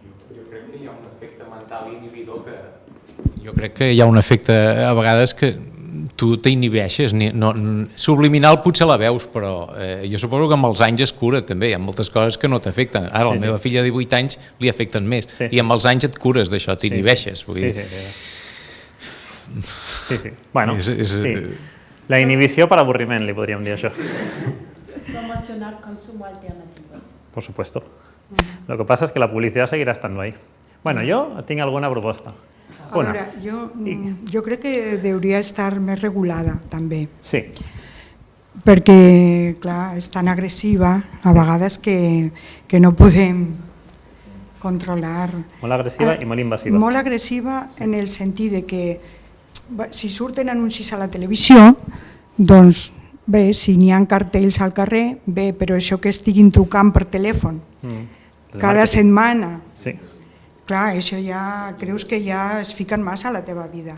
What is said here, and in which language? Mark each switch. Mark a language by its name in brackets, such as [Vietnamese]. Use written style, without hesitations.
[Catalan] Jo crec que hi ha un efecte mental inhibidor Jo crec que hi ha un efecte a vegades que tu t'inhibeixes, subliminal potser la veus, però jo suposo que amb els anys es cura també, hi ha moltes coses que no t'afecten. Ara la meva filla de 18 anys li afecten més i amb els anys et cures d'això, t'inhibeixes. Sí. Bueno, la inhibició per avorriment, li podríem dir això. [Spanish] Promocionar consumo alternativo. Por supuesto. Lo que pasa es que la publicidad seguirá estando ahí. Bueno, yo tengo alguna proposta. [Catalan] Ahora, jo crec que hauria estar més regulada, també. Sí. Perquè, clar, és tan agressiva, a vegades que no podem controlar. Molt agressiva i molt invasiva. Molt agressiva en el sentit de que si surten anuncis a la televisió, doncs bé, si n'hi ha cartells al carrer, bé, però això que estiguin trucant per telèfon cada setmana, clar, això ja creus que ja es fiquen massa a la teva vida.